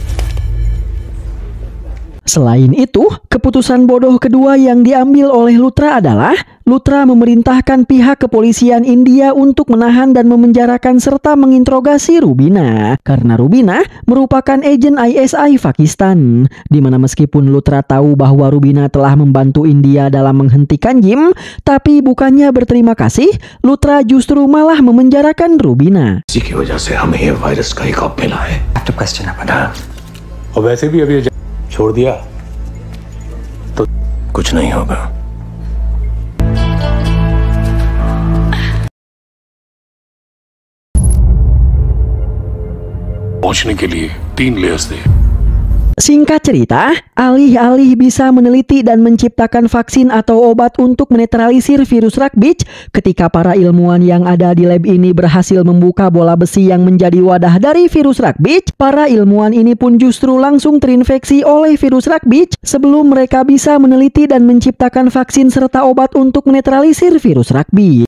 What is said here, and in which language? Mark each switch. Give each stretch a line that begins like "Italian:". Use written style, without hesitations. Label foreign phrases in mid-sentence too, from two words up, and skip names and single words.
Indonesian: Selain itu, keputusan bodoh kedua yang diambil oleh Luthra adalah Luthra memerintahkan pihak kepolisian India untuk menahan dan memenjarakan serta menginterogasi Rubina. Karena Rubina merupakan agen ISI Pakistan, di mana meskipun Luthra tahu bahwa Rubina telah membantu India dalam menghentikan Jim, tapi bukannya berterima kasih, Luthra justru malah memenjarakan Rubina.
Hindi: इसी की वजह से हमें ये वायरस का ही खौफ मिला है।
English: Active question apa?
Hindi: और वैसे भी अभी छोड़ दिया तो कुछ नहीं होगा। पहुंचने के लिए 3 लेयर्स थे।
Indonesian: Singkat cerita, alih-alih bisa meneliti dan menciptakan vaksin atau obat untuk menetralisir virus rugby, ketika para ilmuwan yang ada di lab ini berhasil membuka bola besi yang menjadi wadah dari virus rugby, para ilmuwan ini pun justru langsung terinfeksi oleh virus rugby sebelum mereka bisa meneliti dan menciptakan vaksin serta obat untuk menetralisir virus rugby.